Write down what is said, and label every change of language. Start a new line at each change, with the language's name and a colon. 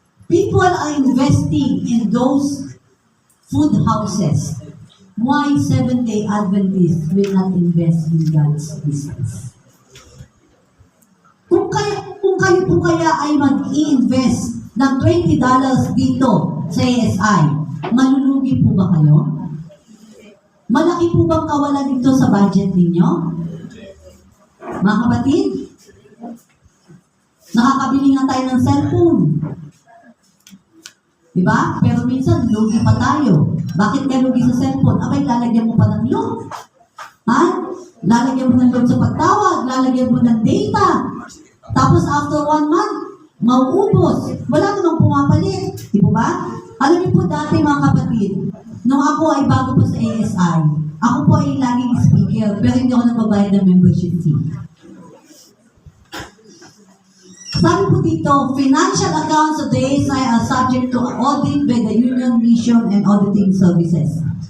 English: People are investing in those food houses. Why Seventh-day Adventists will not invest in God's business?
Filipino: Kung kayo po kaya ay mag-i-invest ng $20 dito sa ASI, malulugi po ba kayo? Malaki po bang kawalan dito sa budget ninyo? Mga kapatid, nakakabili nga tayo ng cellphone. Diba? Pero minsan, lugi pa tayo. Bakit ka lugi sa cellphone? Lalagyan mo pa ng load. Lalagyan mo ng load sa pagtawag, lalagyan mo ng data. Tapos
English: after 1 month,
Filipino: mauubos. Wala namang pumapalit. Di ba? Alam niyo po dati mga kapatid, nung ako ay bago po sa ASI, ako po ay laging speaker, pero hindi ako nagbabayad ng membership fee. Sabi po dito,
English: financial accounts of the ASI are subject to audit by the Union Mission and Auditing Services.